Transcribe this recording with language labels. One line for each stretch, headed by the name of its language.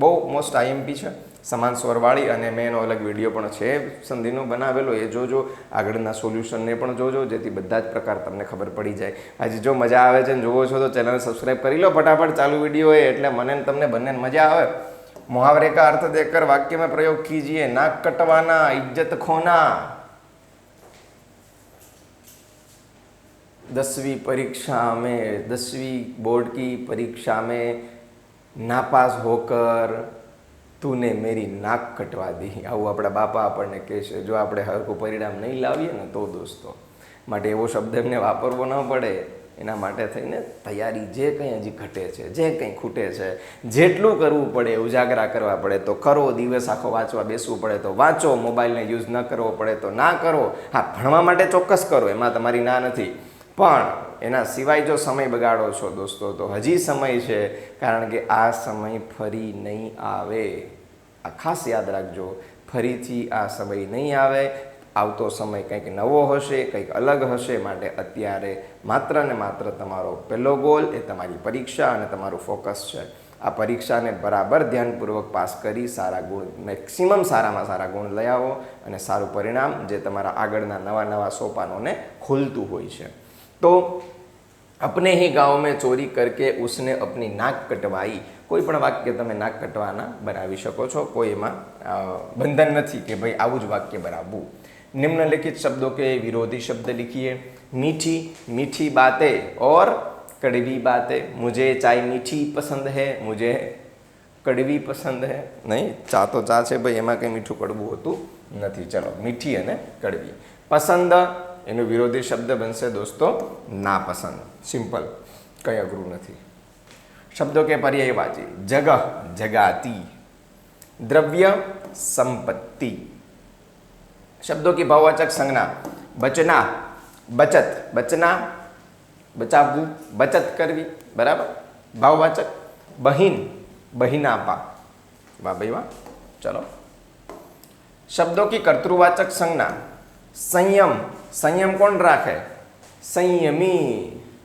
Gujarati: બહુ most IMP છે, સમાન સ્વરવાળી, અને મેં એનો અલગ વિડીયો પણ છે સંધિનો બનાવેલો, એ જોજો। આગળના સોલ્યુશનને પણ જોજો, જેથી બધા જ પ્રકાર તમને ખબર પડી જાય। આજે જો મજા આવે છે ને જોવો છો તો ચેનલ સબસ્ક્રાઈબ કરી લો ફટાફટ, ચાલુ વિડીયો હોય એટલે મને ને તમને બંને મજા આવે।
Hindi: मुहावरे का अर्थ देकर वाक्य में प्रयोग कीजिए। नाक कटवाना, इज्जत खोना। 10वीं परीक्षा में, 10वीं बोर्ड की परीक्षा में नापास होकर तूने मेरी नाक कटवा दी।
Gujarati: આવું આપણા બાપા આપણને કહે છે જો આપણે હરખું પરિણામ નહીં લાવીએ ને તો દોસ્તો। માટે એવો શબ્દ એમને વાપરવો ન પડે, એના માટે થઈને તૈયારી જે કંઈ હજી ઘટે છે, જે કંઈ ખૂટે છે, જેટલું કરવું પડે, ઉજાગરા કરવા પડે તો કરો, દિવસ આખો વાંચવા બેસવું પડે તો વાંચો, મોબાઈલને યુઝ ન કરવો પડે તો ના કરો। હા, ભણવા માટે ચોક્કસ કરો, એમાં તમારી ના નથી, પણ એના સિવાય જો સમય બગાડો છો દોસ્તો તો હજી સમય છે, કારણ કે આ સમય ફરી નહીં આવે। આ ખાસ યાદ રાખજો, ફરીથી આ સમય નહીં આવે। આવતો સમય કંઈક નવો હશે, કંઈક અલગ હશે, માટે અત્યારે માત્ર ને માત્ર તમારો પહેલો ગોલ એ તમારી પરીક્ષા અને તમારું ફોકસ છે। આ પરીક્ષાને બરાબર ધ્યાનપૂર્વક પાસ કરી સારા ગુણ, મેક્સિમમ સારામાં સારા ગુણ લઈ આવો અને સારું પરિણામ જે તમારા આગળના નવા નવા સોપાનોને ખુલતું હોય છે।
Hindi: તો अपने ही गांव में चोरी करके उसने अपनी नाक कटवाई।
Gujarati: कोई पण वाक्य તમે નાક કટવાના બનાવી શકો છો, કોઈ એમાં બંધન નથી કે ભાઈ આવું જ વાક્ય બનાવવું।
Hindi: निम्नलिखित शब्दों के विरोधी शब्द लिखिए। मीठी, मीठी बातें और कड़वी बातें। मुझे चाय मीठी पसंद है, मुझे कड़वी पसंद है। नहीं, चा तो चा
Gujarati: છે ભાઈ, એમાં કંઈ મીઠું કડવું હોતું નથી। ચલો, મીઠી અને કડવી। પસંદ એનો વિરોધી શબ્દ બનશે દોસ્તો નાપસંદ। સિમ્પલ, કંઈ અઘરું નથી।
Hindi: शब्दों के पर्यायवाची। जगह, जगाती। द्रव्य, संपत्ति। शब्दों की भाववाचक संज्ञा
Gujarati: બચના બચત, બચના બચાવવું, બચત કરવી, બરાબર, ભાવવાચક. બહીન બહિનાપા, વાહ ભાઈ વાહ. ચલો,
Hindi: શબ્દો કી કર્તૃવાચક સંજ્ઞા.
Gujarati: સંયમ, સંયમ કોણ રાખે? સંયમી.